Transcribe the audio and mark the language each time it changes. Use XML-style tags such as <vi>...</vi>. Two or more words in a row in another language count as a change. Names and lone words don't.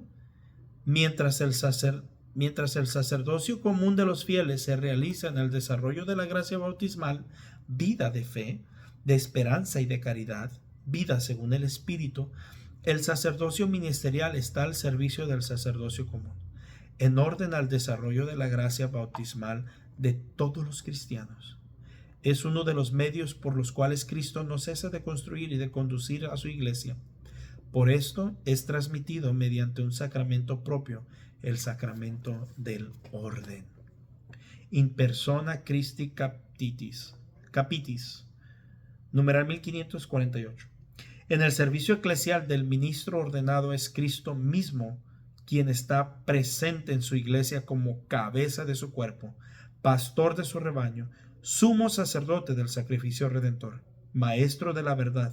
<es>Mientras el sacerdocio común de los fieles se realiza en el desarrollo de la gracia bautismal, vida de fe, de esperanza y de caridad, vida según el Espíritu, el sacerdocio ministerial está al servicio del sacerdocio común, en orden al desarrollo de la gracia bautismal de todos los cristianos. Es uno de los medios por los cuales Cristo no cesa de construir y de conducir a su iglesia. Por esto es transmitido mediante un sacramento propio, el sacramento del orden.</es> <la>In persona Christi capitis.</la> <es>Numeral 1548. En el servicio eclesial del ministro ordenado es Cristo mismo quien está presente en su iglesia como cabeza de su cuerpo, pastor de su rebaño, sumo sacerdote del sacrificio redentor, maestro de la verdad.</es>